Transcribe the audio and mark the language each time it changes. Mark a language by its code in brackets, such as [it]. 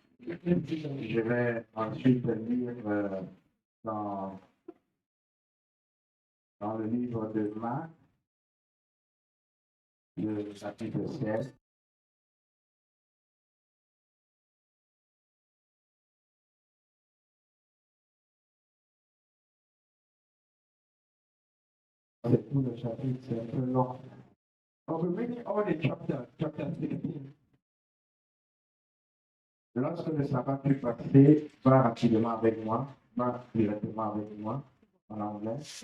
[fr] Je vais ensuite lire dans le livre de Marc, le chapitre 16. C'est tout le chapitre, c'est un peu long. [en] I'll be reading all the chapter 16. [fr] Lorsque le sabbat fut passé, va rapidement avec moi, va directement avec moi en anglais.